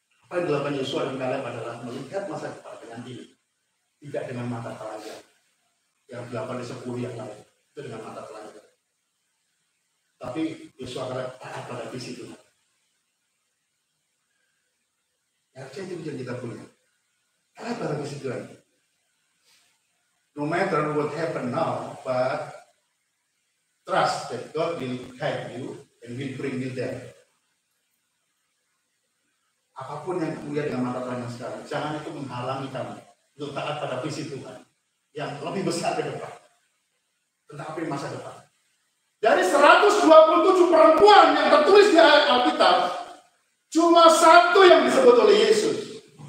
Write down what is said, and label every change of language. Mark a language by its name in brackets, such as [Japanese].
[Indonesian] Apa yang dilakukan Yosua dan Kaleb adalah melihat masa depan dengan ini, tidak dengan mata telanjang. Yang 8 di 10 yang lain itu dengan mata telanjang. Tapi Yosua Kaleb taat pada visi Tuhan. Harusnya itu yang kita punya. Taat pada visi Tuhan. [English] No matter what happen now, but trust that God will guide you and will bring you there. [Indonesian] Apapun yang kemudian dengan mata telanjang sekarang, jangan itu menghalangi kamu untuk taat pada visi Tuhan yang lebih besar ke depan. Tentang apa yang masa depan. Dari 127 perempuan yang tertulis di Alkitab, cuma satu yang disebut oleh Yesus.